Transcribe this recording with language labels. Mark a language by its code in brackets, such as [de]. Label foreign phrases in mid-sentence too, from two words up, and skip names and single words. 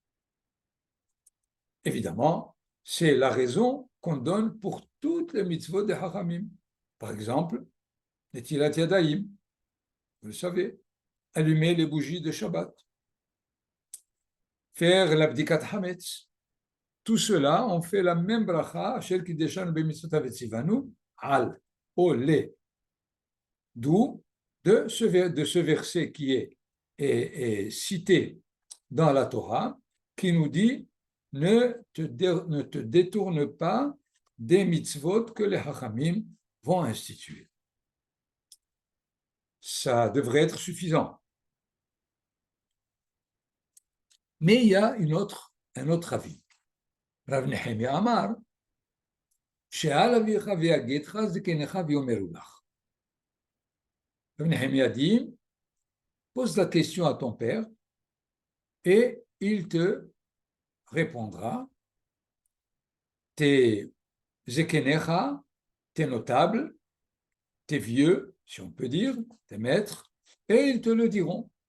[fr] Évidemment, c'est la raison qu'on donne pour toutes les mitzvot des Hachamim. Par exemple, les [he] נטילת ידיים, [fr] vous le savez, allumer les bougies de Shabbat, faire [he] בדיקת חמץ. [fr] Tout cela, on fait la même bracha, [he] אשר קדשנו במצוותיו וצוונו, al olé. [fr] D'où de ce verset qui est cité dans la Torah, qui nous dit ne te détourne pas des mitzvot que les Hachamim vont instituer. Ça devrait être suffisant. Mais il y a un autre avis. [he] רב נחמיה אמר שאל אביך ויגדך זקניך ויאמרו לך. [fr] Nehemia dit, pose la question à ton père et il te répondra. Tes zekenecha, tes notables, tes vieux, si on peut dire, tes maîtres, et ils te le diront.